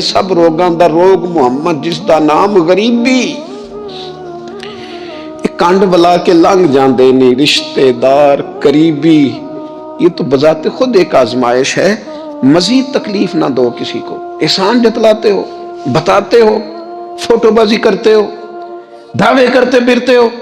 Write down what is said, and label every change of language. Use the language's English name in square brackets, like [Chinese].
[Punjabi] سب روگاں دا روگ محمد جس دا نام غریبی. کنڈ بلا کے لنگ جاندے نہیں رشتے دار قریبی، [Urdu] یہ تو بذات خود ایک آزمائش ہے. مزید تکلیف نہ دو کسی کو. احسان جتلاتے ہو، بتاتے ہو، فوٹو بازی کرتے ہو، دعوے کرتے پھرتے ہو.